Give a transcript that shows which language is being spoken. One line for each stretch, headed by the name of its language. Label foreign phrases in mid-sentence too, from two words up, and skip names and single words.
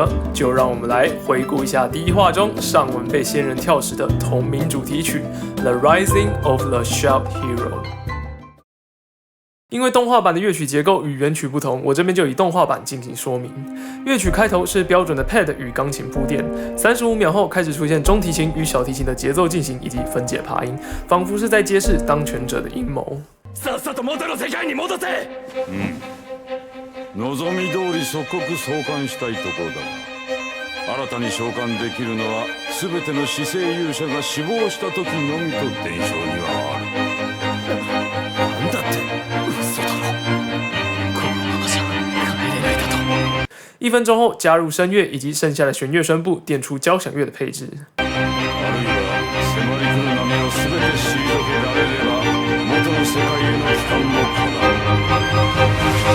Chinese: 就让我们来回顾一下第1话中上文被仙人跳时的同名主题曲《The Rising of the Shout Hero》。因为动画版的乐曲结构与原曲不同，我这边就以动画版进行说明。乐曲开头是标准的 pad 与钢琴铺垫，35秒后開始出現中提琴與小提琴的節奏進行以及分解爬音，仿佛是在揭示當權者的陰謀。
Japanese: さっさと元の世界に戻せ。望み通り即刻召喚したいところだが、新たに召喚できるのは全ての死生勇者が死亡した時のみと伝承にはある。なんだって？嘘だろ。このままじゃ帰れないだと。
Chinese: 1 分鐘後加入聲樂以及剩下的弦樂聲部，墊出交響樂的配置。
Japanese: あるいは迫り来る波を全て退けられれば元の世界への帰還も可能。